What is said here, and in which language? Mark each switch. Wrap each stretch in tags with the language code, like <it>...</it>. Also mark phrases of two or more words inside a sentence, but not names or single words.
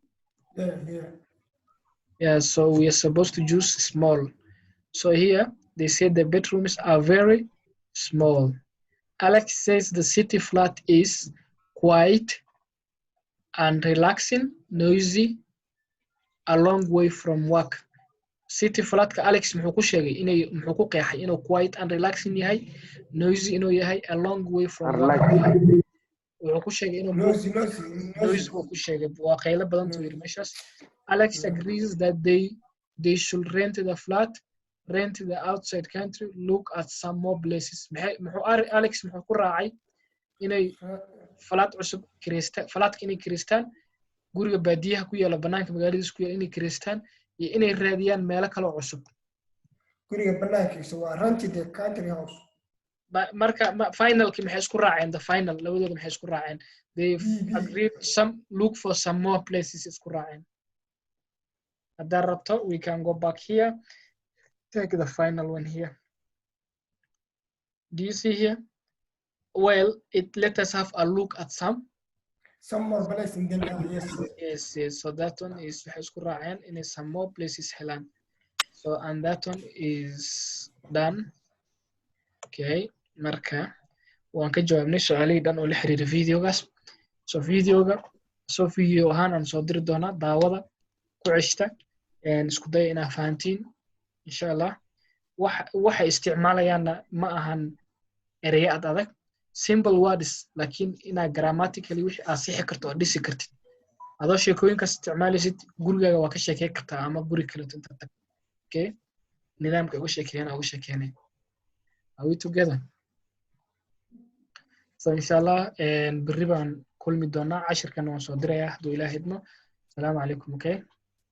<en>Yeah, so we are supposed to use small. So here, they say the bedrooms are very small. Alex says the city flat is quiet and relaxing, noisy, a long way from work.</en> <so>City flatka Alex muxuu ku sheegay inay muxuu ku qeexay inuu</so> <en>quiet and relaxing</en> <so>yahay, noisy inuu yahay,</so> <en>a long way from work.</en> <so>Wuxuu ku sheegay inuu noisy uu ku sheegay waa qaylo badan tuu yiri meeshaas.</so> <en>Alex agrees that they should rent the flat, rent the outside country, look at some more places.</en> <so>Alex muxuu ku raacay inay flat cusub kireystaan, flatka inay kireystaan, guriga baadiyaha ku yaala banaanka magaaladiisa ku yaala inay kireystaan iyo inay raadiyaan meelo kale oo cusub. Guriga banaankiisa waa</so> <en>rented the country house.</en> <so>Marka finalki maxay isku raaceen?</so> <en>The final</en> <so>labadooda maxay isku raaceen?</so> <en>They agreed some look for some more places</en> <so>isku raaceen. Haddaan rabto</so> <en>we can go back here, take the final one here. Do you see here? Well, let us have a look at some more places in the yes. So that one is</en> <so>waxay isku raaceen inay</so> <en>some more places helaan. So and that one is done.</en> <so>Okay, marka waan ka jawaabnay su'aalihii dhan oo la xiriira videogaas. So video ahaan aan soo diri doonaa daawada ku ceshta isku day inaa fahantiin</so> <ar>إن شاء الله.</ar> <so>Waxa isticmaalayaana ma ahan ereyo adag,</so> <en>simple words,</en> <so>laakiin inaa grammatically wixii aad sixi karto oo dhisi kartid. Adoo sheekooyinkaas isticmaalaysid gurigaaga waa ka sheekay kartaa ama guri kale inta tag. Okay, nidaamka ugu sheekeynay.</so> <en>Are we together?</en> <so>So inshallah berri baan kulmi doonaa, cashirkan waan soo dirayaa hadduu Ilaahay idmo.</so> <ar>السلام عليكم. Okay.</ar>